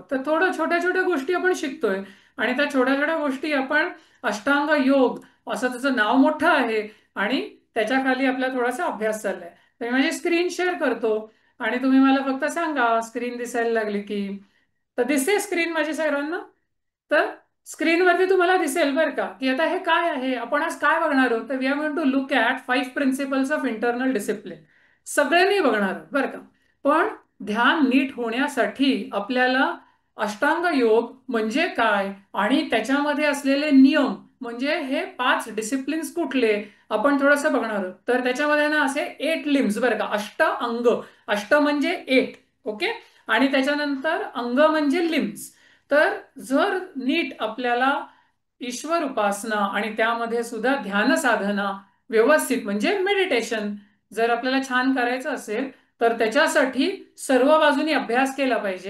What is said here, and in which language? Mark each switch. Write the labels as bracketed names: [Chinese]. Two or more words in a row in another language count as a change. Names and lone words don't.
[Marathi] तर थोडं छोट्या छोट्या गोष्टी आपण शिकतोय आणि त्या छोट्या छोट्या गोष्टी आपण अष्टांग योग असं त्याचं नाव मोठं आहे आणि त्याच्या खाली आपला थोडासा अभ्यास चाललाय. तर मी माझी [English] screen share [Marathi] करतो आणि तुम्ही मला फक्त सांगा स्क्रीन दिसायला लागली की. तर दिसते स्क्रीन माझी सर्वांना? तर स्क्रीनवरती तुम्हाला दिसेल बरं का की आता हे काय आहे, आपण आज काय बघणार आहोत. [English] तर we are going to look at 5 principles of internal discipline. [Marathi] सगळ्यांनी बघणार आहोत बरं का. पण ध्यान नीट होण्यासाठी आपल्याला अष्टांग योग म्हणजे काय आणि त्याच्यामध्ये असलेले नियम म्हणजे हे 5 डिसिप्लिन्स कुठले आपण थोडंसं बघणार आहोत. तर त्याच्यामध्ये ना असे 8 लिम्स बरं का, अष्ट अंग. अष्ट म्हणजे 8. ओके. आणि त्याच्यानंतर अंग म्हणजे लिम्स. तर जर नीट आपल्याला ईश्वर उपासना आणि त्यामध्ये सुद्धा ध्यान साधना व्यवस्थित म्हणजे मेडिटेशन जर आपल्याला छान करायचं असेल तर त्याच्यासाठी सर्व बाजूनी अभ्यास केला पाहिजे.